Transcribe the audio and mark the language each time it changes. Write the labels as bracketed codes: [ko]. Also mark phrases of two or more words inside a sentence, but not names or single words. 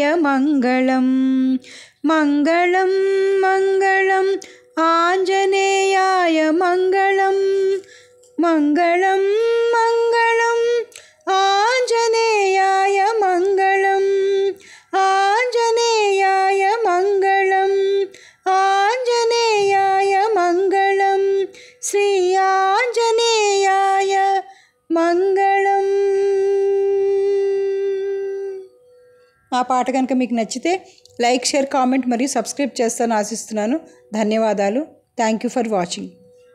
[sa] मङ्गलम् मङ्गलं मङ्गलम् आञ्जनेयाय मङ्गलम् मङ्गलं मङ्गलम् आञ्जनेयाय मङ्गलम् आञ्जनेयाय मङ्गलम् आञ्जनेयाय मङ्गलम् श्री आञ्जनेयाय मङ्गलम्। [te] ఆ పాట కనుక మీకు నచ్చితే [en] like share comment [te] మరియు సబ్స్క్రైబ్ చేస్తారని ఆశిస్తున్నాను. ధన్యవాదాలు. [en] Thank you for watching.